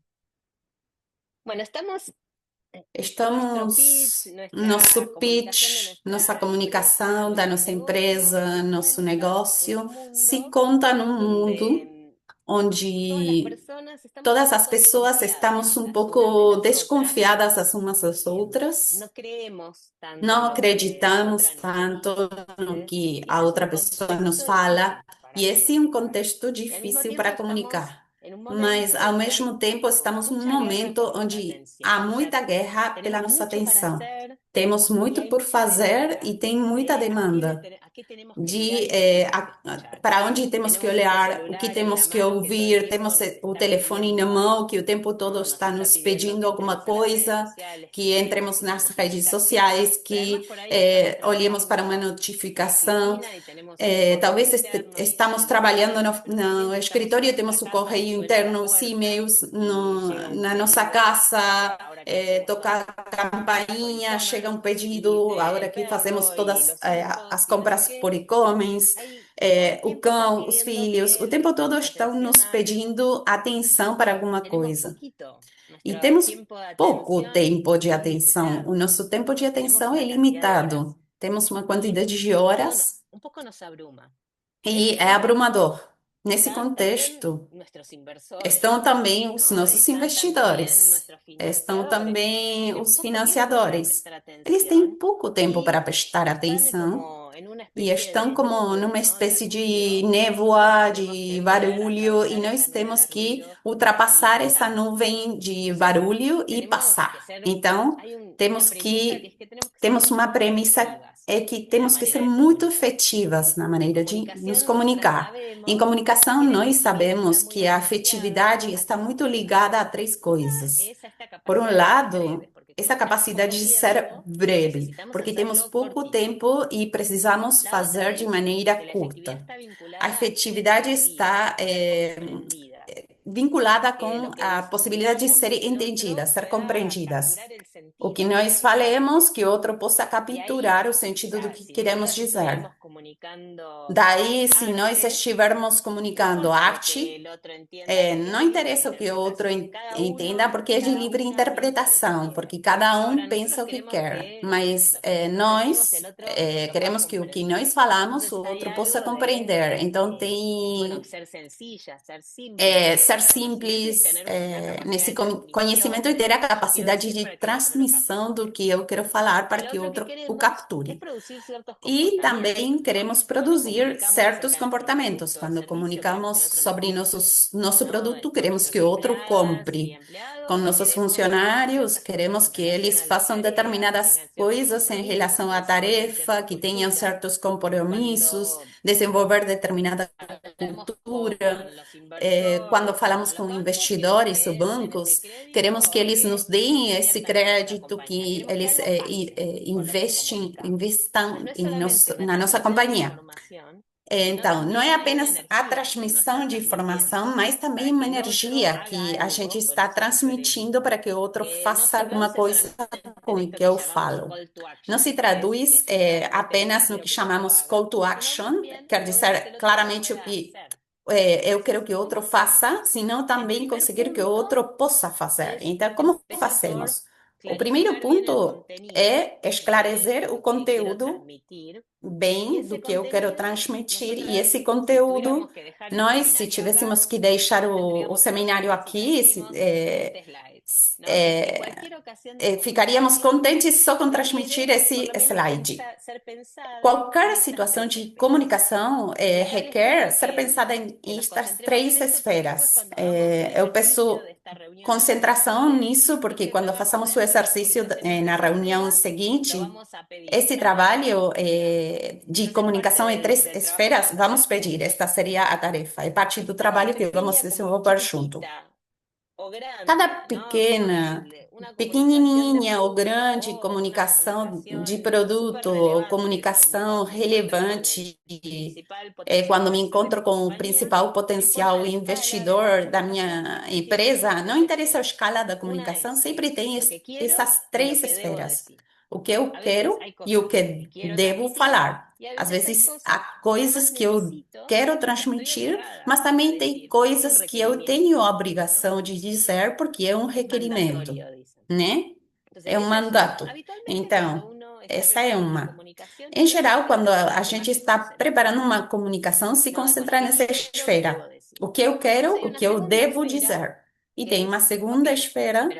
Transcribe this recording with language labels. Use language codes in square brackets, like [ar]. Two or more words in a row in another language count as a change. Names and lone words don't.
[es] Bueno, estamos nuestro pitch, estamos nuestra [pt] nosso [es] comunicación de [pt] pitch, nossa [es] nuestra empresa, [pt] comunicação da [es] nuestro [pt] nossa [es] negocio, [pt] empresa, [es] se [pt] nosso [es] cuenta en un [pt] negócio se [es] mundo [pt] conta num mundo [es] donde todas las [pt] onde [es] personas estamos un [pt] todas as [es] poco [pt] pessoas [es] desconfiadas [pt] estamos um [es] las unas de [pt] pouco [es] las otras. [pt] desconfiadas as umas das outras. [es] No creemos tanto en [pt] Não [es] lo que la [pt] acreditamos [es] otra nos [pt] tanto no [es] dice, [pt] que [es] y [pt] a [es] ese es [pt] outra [es] un [pt] pessoa nos [es] contexto [pt] fala, [es] difícil para [pt] e esse é um [es] comunicar. [pt] contexto [es] Y al mismo [pt] difícil [es] tiempo [pt] para [es] estamos [pt] comunicar. [es] en un [pt] Mas, [es] momento [pt] ao [es] donde hay [pt] mesmo tempo, [es] como [pt] estamos num [es] mucha guerra [pt] momento [es] por nuestra [pt] onde há [es] atención. O sea, [pt] muita guerra pela [es] tenemos [pt] nossa [es] mucho para [pt] atenção. [es] hacer [pt] Temos [es] y [pt] muito [es] hay [pt] por [es] mucha [pt] fazer [es] demanda [pt] e tem muita [es] de [pt] demanda [es] a qué tenemos que mirar [pt] de [es] y qué tenemos que escuchar. [pt] para onde temos que [es] Tenemos estos [pt] olhar, o que [es] celulares en la [pt] temos que [es] mano que todo el [pt] ouvir, [es] tiempo [pt] temos [es] nos [pt] o [es] está [pt] telefone na [es] pidiendo [pt] mão [es] algo, [pt] que o tempo todo [es] ¿no? Nos [pt] está [es] está [pt] nos [es] pidiendo [pt] pedindo [es] que [pt] alguma [es] entremos a las redes [pt] coisa, [es] sociales, [pt] que [es] que [pt] entremos nas [es] recibamos [pt] redes [es] notificaciones, [pt] sociais, [es] pero además [pt] que [es] por ahí estamos [pt] olhemos para uma [es] trabajando en la [pt] notificação. [es] oficina y tenemos un correo [pt] Talvez [es] interno y [pt] estamos [es] los [pt] trabalhando [es] emails, pero de [pt] no [es] repente estamos en [pt] escritório, [es] nuestra [pt] temos o [es] casa y [pt] correio [es] suena la [pt] interno, os [es] puerta [pt] e-mails [es] y llega un [pt] na nossa [es] pedido [pt] casa, [es] ahora que hacemos todas [pt] toca [es] las [pt] a [es] compras por [pt] campainha, chega [es] e-commerce [pt] um [es] y [pt] pedido, a [es] dice [pt] hora [es] el [pt] que fazemos [es] perro y [pt] todas [es] los [pt] as [es] hijos y no sé [pt] compras por [es] qué. [pt] e-commerce, [es] Ahí todo el [pt] o [es] tiempo están [pt] cão, os [es] pidiendo [pt] filhos, o [es] que [pt] tempo todo [es] prestemos [pt] estão nos [es] atención a algo [pt] pedindo atenção para [es] y [pt] alguma [es] tenemos [pt] coisa. [es] poquito. [pt] E [es] Nuestro [pt] temos [es] tiempo de [pt] pouco [es] atención [pt] tempo de [es] es [pt] atenção. O [es] limitado. [pt] nosso tempo de [es] Tenemos [pt] atenção é [es] una cantidad de horas [pt] limitado. Temos uma [es] y [pt] quantidade de [es] eso [pt] horas [es] un poco nos abruma. En [pt] e [es] ese [pt] é [es] contexto [pt] abrumador. Nesse [es] están también [pt] contexto, [es] nuestros inversores, [pt] estão também os [es] ¿no? [pt] nossos [es] Están también [pt] investidores, [es] nuestros [pt] estão [es] financiadores, que [pt] também [es] tienen [pt] os [es] poco tiempo para [pt] financiadores. [es] prestar [pt] Eles têm [es] atención [pt] pouco tempo para [es] y [pt] prestar [es] están [pt] atenção [es] como en una [pt] e [es] especie [pt] estão [es] de [pt] como [es] nube, [pt] numa [es] ¿no? De [pt] espécie de [es] ruido, y [pt] névoa, [es] tenemos que [pt] de [es] poder [pt] barulho, e [es] atravesar [pt] nós [es] esa nube [pt] temos [es] de [pt] que [es] ruido y [pt] ultrapassar essa [es] pasar. [pt] nuvem de [es] Entonces, [pt] barulho e [es] tenemos que [pt] passar. [es] ser, [pt] Então, [es] hay una [pt] temos [es] premisa que [pt] que [es] es que tenemos que ser [pt] temos [es] muy [pt] uma premissa [es] efectivas [pt] é que [es] en la [pt] temos que ser [es] manera de [pt] muito [es] comunicar. [pt] efetivas na [es] En [pt] maneira de nos [es] comunicación nosotras [pt] comunicar. Em [es] sabemos [pt] comunicação, [es] que la [pt] nós [es] efectividad está [pt] sabemos [es] muy [pt] que a [es] asociada [pt] afetividade [es] a [pt] está [es] tres [pt] muito [es] cosas. [pt] ligada a três [es] Una [pt] coisas. [es] es esta [pt] Por um [es] capacidad de ser breves, [pt] lado, [es] porque como [pt] essa [es] tenemos [pt] capacidade [es] poco [pt] de ser [es] tiempo, [pt] breve, [es] necesitamos [pt] porque temos [es] hacerlo [pt] pouco [es] cortito. [pt] tempo e precisamos [es] La otra [pt] fazer de [es] es [pt] maneira [es] que la efectividad [pt] curta. [es] está [pt] A [es] vinculada a ser [pt] efetividade [es] entendidas, [pt] está [es] a ser comprendidas, [pt] vinculada [es] que [pt] com [es] lo que [pt] a possibilidade de [es] digamos [pt] ser [es] el [pt] entendidas, [es] otro [pt] ser [es] pueda [pt] compreendidas. [es] capturar el [pt] O que [es] sentido de lo que [pt] nós [es] queremos. [pt] falemos, que outro possa [es] Y ahí, [pt] capturar [es] o [pt] o sentido do [es] sea, [pt] que [es] si [pt] queremos [es] nosotras [pt] dizer. [es] estuvimos comunicando [pt] Daí, se nós [es] arte, [pt] estivermos [es] no [pt] comunicando [es] importa lo que [pt] arte, [es] el otro entienda, porque es [pt] não [es] de libre [pt] interessa o que o outro [es] interpretación. Cada [pt] entenda, [es] uno [pt] porque [es] y [pt] é de [es] cada [pt] livre [es] una piensa lo que [pt] interpretação, [es] quiere. [pt] porque cada [es] Ahora, [pt] um [es] nosotros [pt] pensa o que [es] queremos [pt] quer. [es] que [pt] Mas [es] lo que nosotros decimos el [pt] nós [es] otro lo pueda [pt] queremos que o que [es] comprender. [pt] nós falamos, [es] Entonces [pt] o [es] hay [pt] outro possa [es] algo de, [pt] compreender. Então, [es] bueno, [pt] tem [es] ser sencilla, ser simple en [pt] ser [es] nuestro conocimiento y [pt] simples [es] tener una capacidad [pt] nesse [es] de transmisión [pt] conhecimento e [es] de [pt] ter [es] lo [pt] a [es] que yo quiero [pt] capacidade [es] decir [pt] de [es] para que el otro lo [pt] transmissão [es] capte. [pt] do que eu quero falar [es] Y [pt] para [es] lo [pt] que o [es] otro que [pt] outro o [es] queremos es [pt] capture. [es] producir ciertos [pt] E [es] comportamientos, [pt] também [es] ¿no? [pt] queremos [es] Cuando [pt] produzir [es] comunicamos [pt] certos [es] acerca de nuestro [pt] comportamentos. [es] producto o [pt] Quando [es] servicio que [pt] comunicamos [es] el otro [pt] sobre [es] necesite, [pt] nosso [es] ¿no? [pt] produto, [es] Con [pt] queremos que [es] nuestras [pt] o outro [es] empleadas y [pt] compre. Com [es] empleados [pt] nossos [es] queremos hacer [pt] funcionários, [es] ciertas cosas [pt] queremos [es] en [pt] que [es] relación [pt] eles [es] a las [pt] façam [es] tareas, que [pt] determinadas [es] tengan ciertos [pt] coisas em [es] compromisos, [pt] relação [es] que [pt] à [es] desarrollen [pt] tarefa, [es] ciertas [pt] que tenham [es] posturas. [pt] certos [es] Y [pt] compromissos, [es] cuando [pt] desenvolver determinada [es] hablamos [pt] cultura. [es] con los [pt] Quando [es] inversores o [pt] falamos [es] con los [pt] com [es] bancos, queremos [pt] investidores ou [es] que nos den ese [pt] bancos, queremos que [es] crédito [pt] eles [es] que [pt] nos deem esse [es] inviertan en nuestra [pt] crédito, [es] compañía. [pt] que [es] Queremos que [pt] eles [es] algo pase con lo que [pt] investem, [es] comunicamos. Entonces [pt] investam [es] no es [pt] em [es] solamente una [pt] na nossa [es] transmisión de [pt] companhia. [es] información, [pt] Então, não é [es] Y hay una [pt] apenas a [es] energía que uno [pt] transmissão [es] está [pt] de informação, [es] transmitiendo [pt] mas também [es] para [pt] uma [es] que el otro [pt] energia [es] haga [pt] que a gente [es] algo. Por [pt] está [es] eso siempre [pt] transmitindo [es] digo, [pt] para que o outro [es] no [pt] faça [es] se [pt] alguma [es] traduce [pt] coisa [es] solamente en [pt] com o [es] esto [pt] que [es] que [pt] eu [es] llamamos [pt] falo. [en] call to [pt] Não [en] action, [pt] se [es] que es [pt] traduz [es] decírmelo, [pt] apenas no [es] quiero [pt] que [es] que lo [pt] chamamos [es] hagas, [en] call to [es] sino [en] action, [es] también [pt] quer [es] lo otro que [pt] dizer [es] el otro [pt] claramente o [es] pueda [pt] que [es] hacer. [pt] eu quero [es] Entonces, [pt] que o [es] ¿cómo [pt] outro [es] hacemos? [pt] faça, senão [es] El [pt] também [es] primer [pt] conseguir que o [es] punto [pt] outro possa fazer. [es] es [pt] Então, como [es] empezar por [pt] fazemos? O primeiro [es] clarificar bien el [pt] ponto [es] contenido [pt] é [es] de [pt] esclarecer o [es] lo que quiero [pt] conteúdo [es] transmitir. Y [pt] bem do esse que eu quero [es] contenido, [pt] transmitir, e [es] nosotras, [pt] esse [es] si tuviéramos [pt] conteúdo, [es] que dejar el [pt] nós, se [es] seminario acá, [pt] tivéssemos que deixar o [es] tendríamos que ser [pt] seminário [es] felices si [pt] aqui, [es] seguimos este slide, ¿no? Que es que cualquier ocasión de [pt] ficaríamos [es] comunicación [pt] contentes só com transmitir [es] requiere por [pt] esse [es] lo menos [pt] slide. [es] ser pensada en [pt] Qualquer [es] estas [pt] situação [es] tres [pt] de [es] esferas. [pt] comunicação [es] Y acá les [pt] requer [es] pido [pt] ser pensada em [es] que nos [pt] estas [es] concentremos en [pt] três [es] esto porque después [pt] esferas. [es] cuando hagamos el [pt] Eu [es] ejercicio [pt] peço [es] de esta reunión [pt] concentração [es] siguiente, [pt] nisso, porque [es] este [pt] quando [es] trabajo [pt] façamos o [es] de [pt] exercício [es] memorización de [pt] na [es] tres [pt] reunião [es] esferas lo [pt] seguinte, [es] vamos a pedir [pt] esse [es] cada [pt] trabalho [es] día. [pt] de [es] Entonces, parte [pt] comunicação em três [es] del trabajo que [pt] esferas, [es] vamos a hacer [pt] vamos pedir. [es] juntos. [pt] Esta seria a tarefa, é parte do [es] Cada [pt] trabalho que vamos [es] pequeña, como [pt] desenvolver junto. [es] chiquitita o [pt] Cada [es] grande, ¿no? [pt] pequena, [es] Una comunicación de [pt] pequenininha ou [es] producto [pt] grande [es] o una [pt] comunicação de [es] comunicación súper [pt] produto ou [es] relevante [pt] comunicação [es] cuando me encuentre con el [pt] relevante, [es] principal potencial [pt] quando me [es] inversor de [pt] encontro [es] mi [pt] com o [es] compañía, [pt] principal [es] no importa [pt] potencial [es] la escala de la [pt] investidor da [es] comunicación, [pt] minha [es] tiene que [pt] empresa, [es] tener [pt] não [es] tres [pt] interessa a [es] esferas. [pt] escala da [es] Una [pt] comunicação, [es] es [pt] sempre tem [es] lo que quiero [pt] essas [es] y lo [pt] três [es] que debo [pt] esferas. [es] decir. [pt] O que eu [es] A veces [pt] quero [es] hay [pt] e o [es] cosas que [pt] que [es] quiero [pt] devo [es] transmitir [pt] falar. [es] y a [pt] Às [es] veces hay [pt] vezes há [es] cosas que nada [pt] coisas [es] más [pt] que eu [es] necesito [pt] quero [es] porque estoy [pt] transmitir, [es] obligada [pt] mas [es] a [pt] também tem [es] decir, porque es un [pt] coisas que eu tenho a [es] requerimiento, ¿no? [pt] obrigação de dizer porque é um [es] Es [pt] requerimento, [es] mandatorio, dicen. [pt] né? [es] Entonces, [pt] É um [es] esa es una. [pt] mandato. [es] Habitualmente, cuando [pt] Então, [es] uno está [pt] essa é [es] preparando una [pt] uma. [es] comunicación, [pt] Em [es] se [pt] geral, quando [es] concentra en [pt] a [es] lo que más [pt] gente [es] se [pt] está [es] concentra, [pt] preparando uma comunicação, se [es] ¿no? En lo [pt] concentra [es] que [pt] nessa [es] quiero y debo [pt] esfera. [es] decir. [pt] O que eu [es] Después [pt] quero, [es] hay [pt] o [es] una [pt] que eu [es] segunda [pt] devo [es] esfera [pt] dizer. E [es] que [pt] tem uma [es] es, ok, [pt] segunda esfera